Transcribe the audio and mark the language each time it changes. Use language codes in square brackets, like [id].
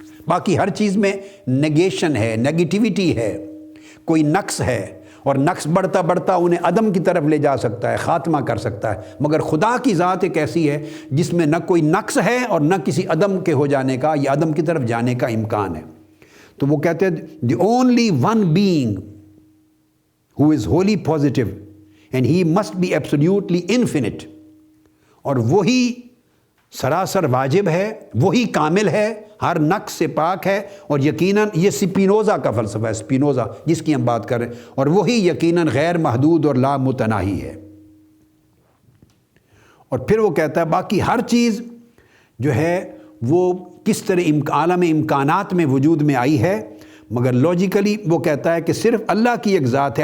[ur] باقی ہر چیز میں نیگیشن ہے، نیگیٹیوٹی ہے، کوئی نقص ہے، اور نقص بڑھتا بڑھتا انہیں عدم کی طرف لے جا سکتا ہے، خاتمہ کر سکتا ہے. مگر خدا کی ذات ایک ایسی ہے جس میں نہ کوئی نقص ہے اور نہ کسی عدم کے ہو جانے کا یا عدم کی طرف جانے کا امکان ہے. تو وہ کہتے ہیں [en] the only one being who is wholly positive and he must be absolutely infinite. [ur] اور وہی سراسر واجب ہے، وہی کامل ہے، ہر نقص سے پاک ہے. اور یقیناً یہ سپینوزا کا فلسفہ ہے، سپینوزا جس کی ہم بات کر رہے ہیں. اور وہی یقیناً غیر محدود اور لا متناہی ہے. اور پھر وہ کہتا ہے باقی ہر چیز جو ہے وہ کس طرح عالم امکانات میں وجود میں آئی ہے، مگر لاجیکلی وہ کہتا ہے کہ صرف اللہ کی ایک ذات ہے.